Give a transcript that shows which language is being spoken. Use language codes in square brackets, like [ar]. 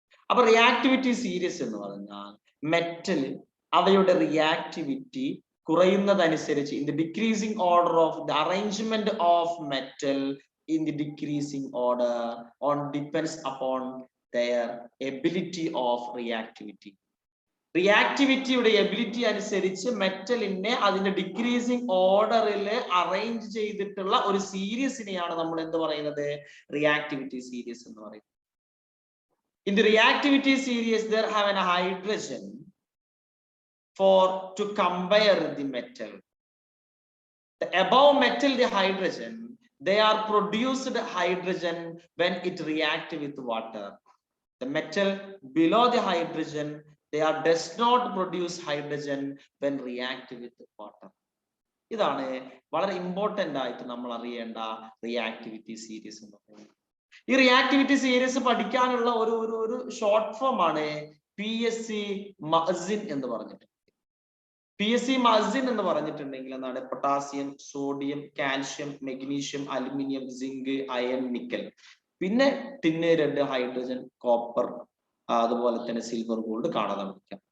[ml] അപ്പൊ reactivity series എന്ന് പറഞ്ഞാൽ മെറ്റൽ അവയുടെ reactivity കുറയുന്നതനുസരിച്ച് [en] In the decreasing order of the arrangement of metal in the decreasing order on depends upon their ability of reactivity. [ml] റിയാക്ടിവിറ്റിയുടെ ability അനുസരിച്ച് മെറ്റലിനെ അതിന്റെ decreasing ഓർഡറിൽ arrange ചെയ്തിട്ടുള്ള ഒരു സീരീസിനെയാണ് നമ്മൾ എന്ത് പറയുന്നത്? റിയാക്ടിവിറ്റി സീരീസ് എന്ന് പറയുന്നത്. [en] In the reactivity series, there have a hydrogen to compare the metal. The above metal, the hydrogen, they are produced hydrogen when it reacts with water. The metal below the hydrogen, does not produce hydrogen when react with water. [ml] ഇതാണ് വളരെ important ആയിട്ട് നമ്മൾ അറിയേണ്ട reactivity series എന്ന് പറയുന്നത്. ഈ reactivity series പഠിക്കാനുള്ള ഒരു ഷോർട്ട് ഫോം ആണ് PSC മഅസിൻ എന്ന് പറഞ്ഞിട്ട്. PSC മഅസിൻ എന്ന് പറഞ്ഞിട്ടുണ്ടെങ്കിൽ എന്താണ്? Potassium, sodium, calcium, magnesium, aluminium, zinc, iron, nickel, പിന്നെ ടിന്ന്, റെഡ്, ഹൈഡ്രജൻ, കോപ്പർ, അതുപോലെ തന്നെ സിൽവർ, ഗോൾഡ് കാണാതെ പഠിക്കാം.